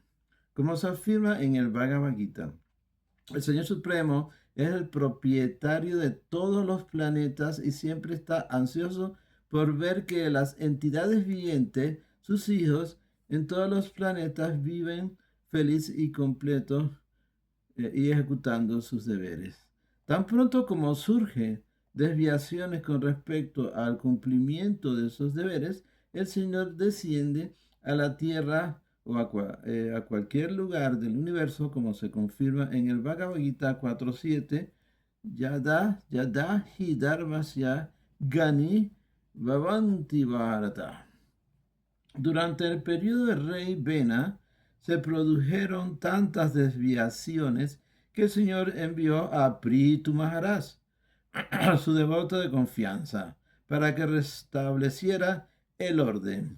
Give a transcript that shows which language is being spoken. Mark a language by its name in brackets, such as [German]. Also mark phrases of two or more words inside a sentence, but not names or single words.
[Spanish] Como se afirma en el Bhagavad Gita, el Señor Supremo es el propietario de todos los planetas y siempre está ansioso por ver que las entidades vivientes, sus hijos, en todos los planetas viven feliz y completo y ejecutando sus deberes. Tan pronto como surgen desviaciones con respecto al cumplimiento de esos deberes, el Señor desciende a la tierra o a cualquier lugar del universo, como se confirma en el Bhagavad Gita 4.7, [Sanskrit] यदा हि धर्मस्य ग्लानिर् भवति भारत. [Spanish] Durante el periodo del rey Vena, se produjeron tantas desviaciones que el Señor envió a Prithu Maharaj, su devoto de confianza, para que restableciera el orden.